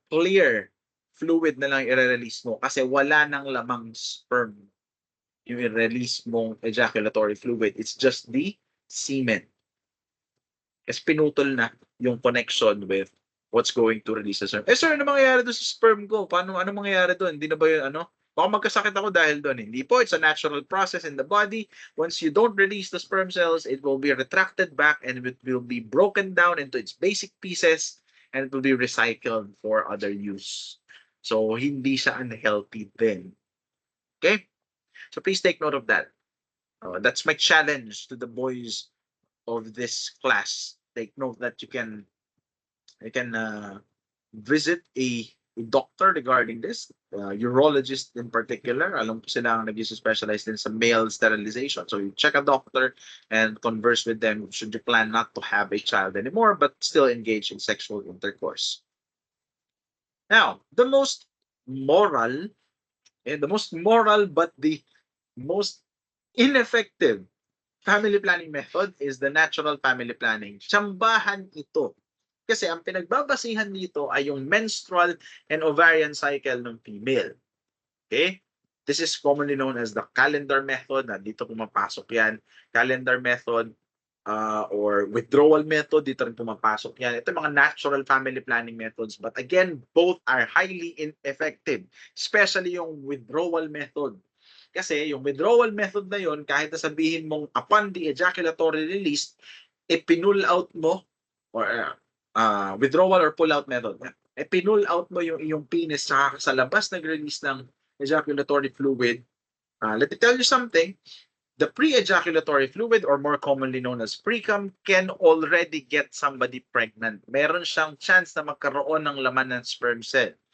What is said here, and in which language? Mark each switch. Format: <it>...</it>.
<tl>Clear fluid na lang i-release mo kasi wala nang lamang sperm yung i-release mong ejaculatory fluid.</tl> <en>It's just the semen.</en> <tl>Kasi pinutol na yung</tl> <en>connection with what's going to release the sperm.</en> <tl>Sir, ano mangyayari doon sa sperm ko? Ano mangyayari doon? Hindi na ba yun, baka magkasakit ako dahil doon. Hindi po,</tl> <en>it's a natural process in the body. Once you don't release the sperm cells, it will be retracted back and it will be broken down into its basic pieces and it will be recycled for other use. So</en> <tl>hindi siya</tl> <en>unhealthy din. Okay? So please take note of that. That's my challenge to the boys of this class. Take note that you can visit a doctor regarding this, urologist in particular.</en> <tl>Alam ko sila ang nag-specialize din sa</tl> <en>male sterilization. So you check a doctor and converse with them should you plan not to have a child anymore but still engage in sexual intercourse. Now, moral, the most moral but the most ineffective family planning method is the natural family planning.</en> <tl>Tsambahan ito. Kasi ang pinagbabasihan dito ay yung menstrual and ovarian cycle ng female.</tl> <en>Okay? This is commonly known as the calendar method.</en> <tl>Dito pumapasok yan.</tl> <en>Calendar method or withdrawal method,</en> <tl>dito rin pumapasok yan. Ito yung mga</tl> <en>natural family planning methods. But again, both are highly ineffective.</en> <tl>Especially yung withdrawal method. Kasi yung withdrawal method na yon, kahit sabihin mong</tl> <en>upon the ejaculatory release,</en> <tl>ipinul out mo or withdrawal or pull-out method. Pinull out mo yung iyong penis sa labas nag-release ng ejaculatory fluid.</tl> <en>Let me tell you something. The pre-ejaculatory fluid, or more commonly known as pre-cum, can already get somebody pregnant.</en> <tl>Meron siyang chance na magkaroon ng laman ng sperm cell.</tl>